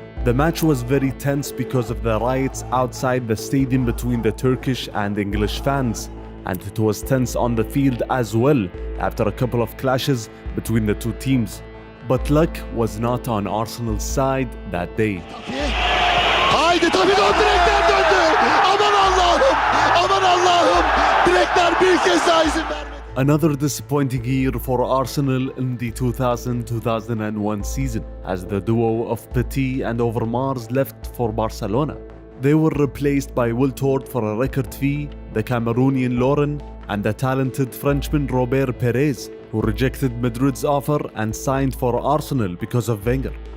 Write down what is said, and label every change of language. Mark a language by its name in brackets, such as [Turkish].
[English] The match was very tense because of the riots outside the stadium between the Turkish and English fans, and it was tense on the field as well after a couple of clashes between the two teams. But luck was not on Arsenal's side that day. [Turkish] Haydi tabii de o direkten döndü. Aman Allah'ım! Aman Allah'ım! Direkler bir kez daha izin vermedi. [English] Another disappointing year for Arsenal in the 2000-2001 season, as the duo of Petit and Overmars left for Barcelona. They were replaced by Wiltord for a record fee, the Cameroonian Lauren, and the talented Frenchman Robert Perez, who rejected Madrid's offer and signed for Arsenal because of Wenger.